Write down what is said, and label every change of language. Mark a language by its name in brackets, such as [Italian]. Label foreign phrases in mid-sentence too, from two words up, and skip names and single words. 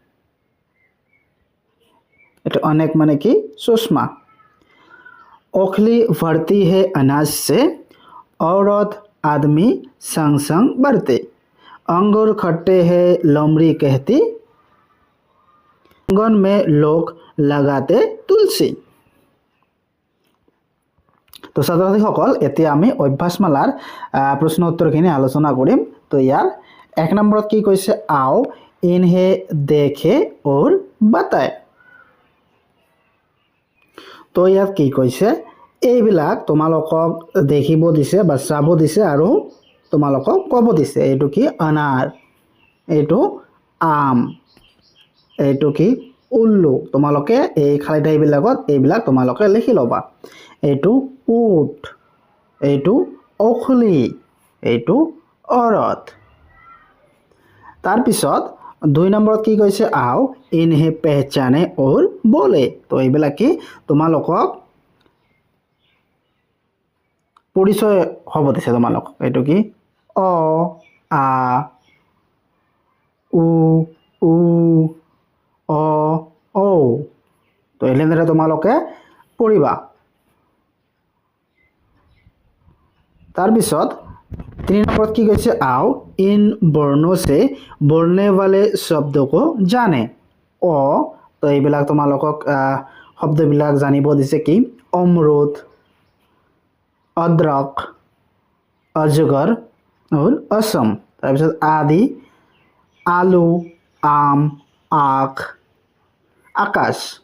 [Hindi] तो अनेक माने की सुषमा। ओखली भरती है अनाज से, औरत आदमी संग संग बढ़ते, अंगूर खट्टे है लोमड़ी कहती, आंगन में लोग लगाते तुलसी। [Assamese] তো ছাত্ৰছাত্ৰীসকল, এতিয়া আমি অভ্যাসমালাৰ প্ৰশ্ন উত্তৰখিনি আলোচনা কৰিম। তো ইয়াৰ 1 নম্বৰত কি কৈছে, [Hindi] आओ इन्हें देखें और बताएं। [Assamese] তো ইয়াত কি কৈছে, এইবিলাক তোমালোকক দেখিব দিছে বা চাব দিছে আৰু তোমালোকক ক'ব দিছে। এইটো কি অনাৰ, এইটো আম, এইটো কি উল্লু। তোমালোকে এই খালী ঠাইবিলাকত এইবিলাক তোমালোকে লিখি ল'বা। এইটো উট, এইটো অখলি, এইটো অৰত। তাৰপিছত 2 নম্বৰত কি কৈছে, [Hindi] आओ इन्हें पहचानें और बोलें। [Assamese] তো এইবিলাক কি তোমালোকক পৰিচয় হ'ব দিছে তোমালোকক। এইটো কি অ, আ, উ, উ, অ, ঔ। তো এনেদৰে তোমালোকে পঢ়িবা। তাৰপিছত 3 নম্বৰত কি কৈছে, [Hindi] आओ इन वर्णों से बोलने वाले शब्दों को जाने। [Assamese] অ, তো এইবিলাক তোমালোকক শব্দবিলাক জানিব দিছে। কি [Hindi] अमरूद, अदरक, अजगर और असम। [Assamese] তাৰপিছত আদি, আলু, আম, আখ, আকাশ।